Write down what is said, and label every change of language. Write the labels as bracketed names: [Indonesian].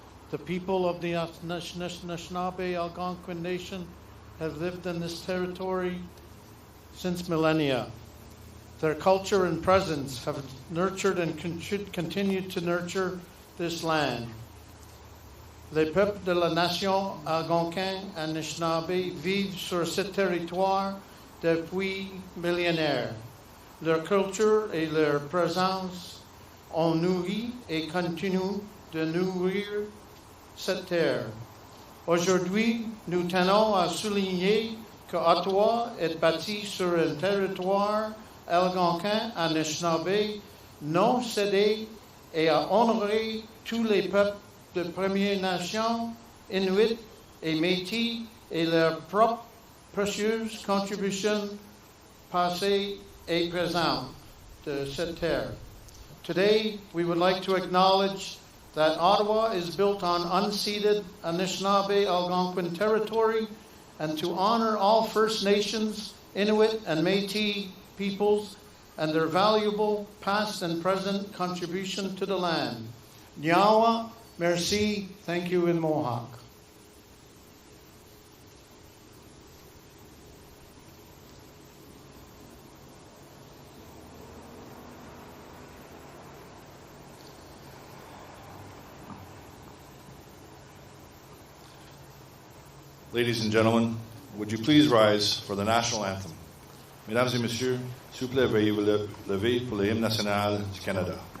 [English] The people of the Anishinaabe Algonquin Nation have lived in this territory since millennia. Their culture and presence have nurtured and continued to nurture this land. [French] Les peuples de la nation algonquin Anishinaabe vivent sur ce territoire depuis millénaires. Leur culture et leur présence ont nourri et continuent de nourrir cette terre. Aujourd'hui, nous tenons à souligner que Ottawa est bâti sur un territoire algonquin Anishinaabe non cédé et à honorer tous les peuples de Premières Nations, Inuits et Métis et leurs propres précieuses contributions passées et présente de cette terre. [English] Today, we would like to acknowledge that Ottawa is built on unceded Anishinaabe Algonquin territory and to honor all First Nations, Inuit, and Métis peoples and their valuable past and present contribution to the land. Nyawa, merci, thank you in Mohawk. Ladies and gentlemen, would you please rise for the national anthem? [French] Mesdames et messieurs, s'il vous plaît, veuillez vous lever pour le hymne national du Canada.